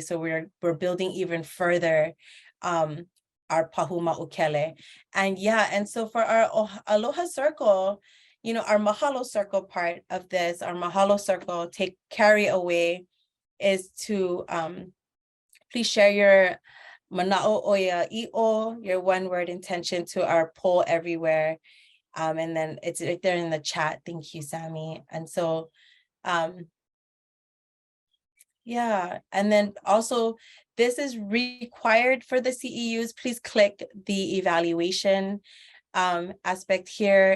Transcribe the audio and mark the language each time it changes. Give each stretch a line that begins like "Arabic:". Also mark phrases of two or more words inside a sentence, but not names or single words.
English: So we're building even further our Pahuma Ukele. And yeah, and so for our Aloha Circle, you know, our Mahalo Circle part of this, our Mahalo Circle carry away is to please share your
Hawaiian: mana'o oya i'o,
English: your one-word intention, to our poll everywhere. And then it's right there in the chat. Thank you, Sammy. And so, yeah. And then also, this is required for the CEUs. Please click the evaluation aspect here.